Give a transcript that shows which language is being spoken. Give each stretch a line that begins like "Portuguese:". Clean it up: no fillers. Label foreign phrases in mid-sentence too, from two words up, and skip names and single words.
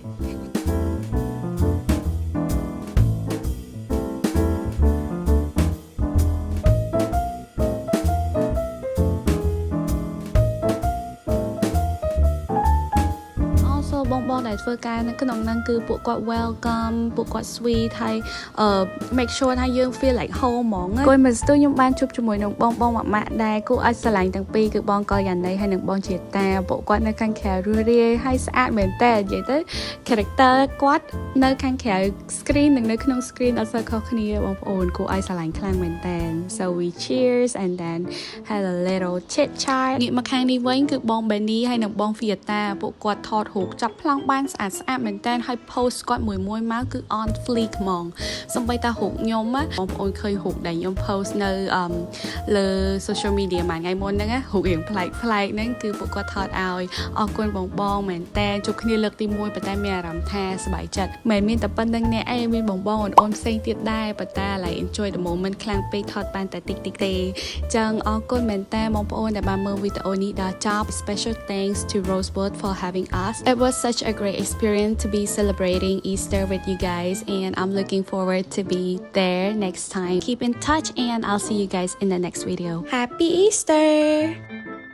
Khmer: បងដែលធ្វើការនៅក្នុងហ្នឹងគឺពួកគាត់ welcome ពួកគាត់ sweet ហើយ
English: make sure
Khmer: ថាយើង
English: feel like home
Khmer: ហ្មងគួយមកស្ទូខ្ញុំបានជួបជាមួយនឹងបងម៉ាក់ដែរគួរឲ្យស្រឡាញ់ទាំងពីរគឺបងកល្យាណីហើយនិងបងជាតាពួកគាត់នៅខាងក្រៅរឿយហើយស្អាតមែនតើនិយាយទៅ character គាត់នៅខាងក្រៅ screen និងនៅក្នុង screen អត់សូវខុសគ្នាបងប្អូនគួរឲ្យស្រឡាញ់ខ្លាំងមែនតើ
English: so we cheers and then had a little chit chat
Khmer: ងាកមកខាងនេះវិញគឺបង Benny ហើយនិងបង Fiata ពួក គាត់ថតរូបចាប់ប្លង់បានស្អាតមែនតើហើយ post គាត់មួយមកគឺ
English: on fleek
Khmer: ហ្មងសម្បីតារូបខ្ញុំបងប្អូនឃើញរូបដែលខ្ញុំ post នៅ លើ
English: social media
Khmer: មួយថ្ងៃមុនហ្នឹងរូបរៀងប្លែកហ្នឹងគឺពួកគាត់ថតឲ្យអរគុណបងមែនតើជួបគ្នាលើកទី1ប៉ុន្តែមានអារម្មណ៍ថាសប្បាយចិត្តមិនមានតែប៉ុណ្្នឹងនេះឯងមានបងអូនផ្សេងទៀតដែរប៉ុន្តែ
English: like enjoy the moment
Khmer: ខ្លាំងពេកថតបានតែតិចទេចឹងអរគុណមែនតើបងប្អូនដែលបានមើលវីដេអូនេះដល់ចប់
English: special thanks to Rosewood for having us it was such a great experience to be celebrating Easter with you guys and I'm looking forward to be there next time. Keep in touch and I'll see you guys in the next video. Happy Easter!